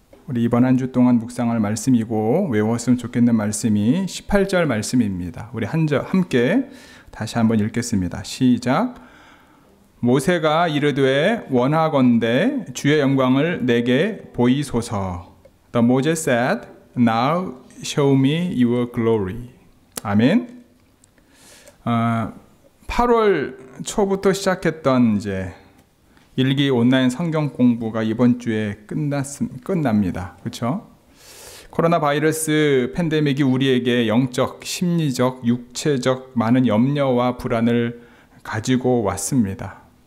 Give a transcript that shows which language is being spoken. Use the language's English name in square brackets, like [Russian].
[Korean] 우리 이번 한 주 동안 묵상할 말씀이고 외웠으면 좋겠는 말씀이 18절 말씀입니다. 우리 함께 다시 한번 읽겠습니다. 시작. 모세가 이르되 원하건대 주의 영광을 내게 보이소서. [English] The Moses said, Now show me your glory. [Korean] 아멘. 8월 초부터 시작했던 이제 일기 온라인 성경 공부가 이번 주에 끝납니다. 그렇죠? 코로나 바이러스 팬데믹이 우리에게 영적, 심리적, 육체적 많은 염려와 불안을 가지고 왔습니다.